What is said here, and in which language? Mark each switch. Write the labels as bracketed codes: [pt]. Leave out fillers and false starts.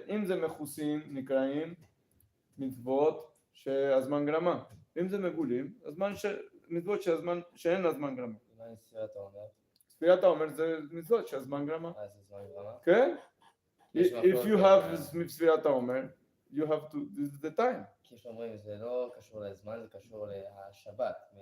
[he] אם זה מכוסים, נקראים מצוות שהזמן גרמה. אם זה מגולים, מצוות שאין הזמן גרמה. מה עם ספירת העומר? ספירת העומר זה מצוות שהזמן גרמה. זה זמן גרמה? כן? [en] If you have ספירת העומר, you have to, this is the time. [he] כי שאומרים, זה לא קשור לזמן, זה קשור לשבת.